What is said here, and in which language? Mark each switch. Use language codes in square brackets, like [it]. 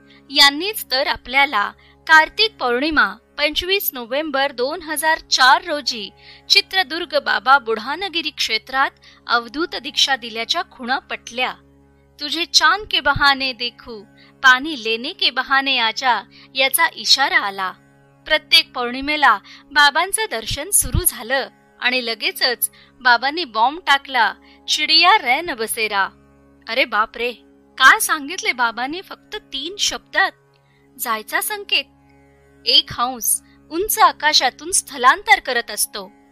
[mr] यांनीच तर आपल्याला कार्तिक पौर्णिमा 25 नोव्हेंबर 2004 रोजी चित्रदुर्ग बाबा बुढानगिरी क्षेत्रात अवधूत दीक्षा दिल्याच्या खुणा पटल्या। [hi] तुझे चांद के बहाने देखू, पाणी लेने के बहाने आजा [mr] याचा इशारा आला। प्रत्येक पौर्णिमेला बाबांचं दर्शन सुरू झालं आणि लगेचच बाबांनी बॉम्ब टाकला, [hi] चिडिया रैन बसेरा। [mr] अरे बाप रे, काय सांगितले बाबांनी फक्त 3 शब्दात। जायचा संकेत। एक हंस उंच आकाशातून स्थलांतर करत असतो।